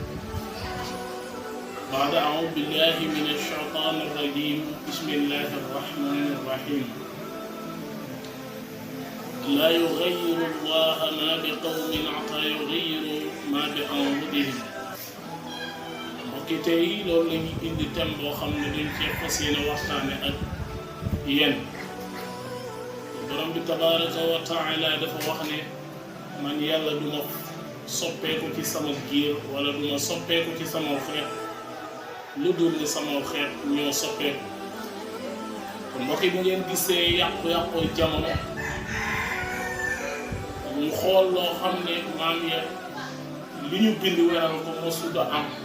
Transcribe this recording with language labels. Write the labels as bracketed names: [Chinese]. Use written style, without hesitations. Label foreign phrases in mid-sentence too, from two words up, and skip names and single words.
[Arabic] بعد أعوذ بالله من الشيطان الرجيم بسم الله الرحمن الرحيم لا يغير الله ما بقوم حتى يغيروا ما بأنفسهم [Wolof] mbokki tey loolu la ñuy indi thème boo xam ne dañ cee fas yéene waxtaane ak yéen borom bi [Arabic] تبارك وتعالى [Wolof] dafa wax ne man yàlla du ma soppeeku ci sama giir wala du ma soppeeku ci sama xeet lu dul ne sama xeet ñoo soppeeku kon mbokki bu ngeen gisee yàqu-yàqu jamono mu xool loo xam ne maam ya li ñu bind weral ko mosuda am